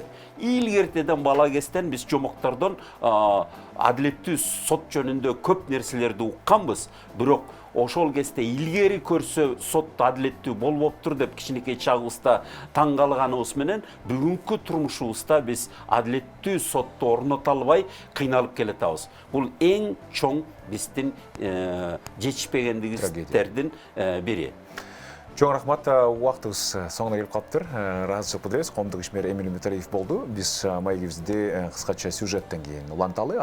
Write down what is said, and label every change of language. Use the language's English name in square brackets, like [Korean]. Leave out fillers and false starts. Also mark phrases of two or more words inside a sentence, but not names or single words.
[Kyrgyz] Илгертеден бала кезден биз жомоктордон адилеттүү сот жөнүндө көп нерселерди укканбыз, бирок ошол кезде илгери көрсө сот адилеттүү болбоптур деп кичинекей чагыбызда таң калганыбыз менен бүгүнкү турмушубузда биз адилеттүү сотту орното албай кыйналып келатабыз. Бул эң чоң биздин жетишпегендигибиздердин бири. Чоң рахмат, [Kazakh] уақытыңыз соңына келіп қалыптыр. Разы Пыдрес, қомдық ишмер Эмиль Муталиев болды. Біз майгибизде қысқаша сюжеттен кейін уланталы.